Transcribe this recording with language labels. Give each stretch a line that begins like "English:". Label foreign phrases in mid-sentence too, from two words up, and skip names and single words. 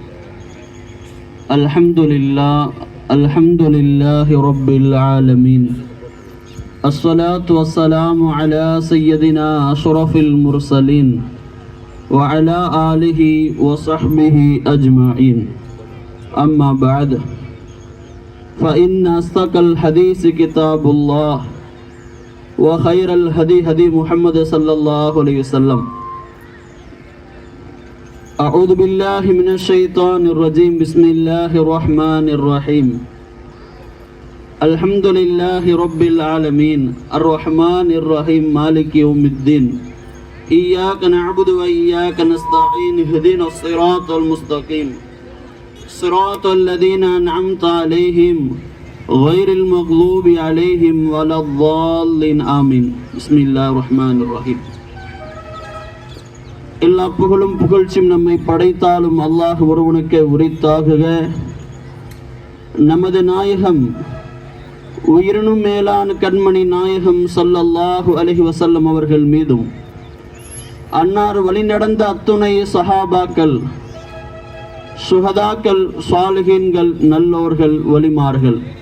Arabic: الحمد لله رب العالمين. الصلاة والسلام على سيدنا أشرف المرسلين وعلى آله وصحبه أجمعين. أما بعد. فإن أصدق الحديث كتاب الله وخير الهدي هدي محمد صلى الله عليه وسلم. أعوذ بالله من الشيطان الرجيم. بسم الله الرحمن الرحيم. الحمد لله رب العالمين الرحمن الرحيم مالك يوم الدين. إياك نعبد وإياك نستعين اهدنا الصراط المستقيم صراط الذين أنعمت عليهم غير المغضوب عليهم ولا الضالين آمين. بسم الله الرحمن الرحيم.
Tamil: எல்லா புகழும் புகழ்ச்சியும் நம்மை படைத்தாலும் அல்லாஹ் ஒருவனுக்கு உரித்தாகுக. நமது நாயகம் உயிரினும் மேலான கண்மணி நாயகம்
Arabic: صلى الله عليه وسلم
Tamil: அவர்கள் மீதும் அன்னார் வழிநடந்த அத்துணை சஹாபாக்கள், சுஹதாக்கள், சாலிஹீன்கள், நல்லோர்கள், வலிமார்கள்,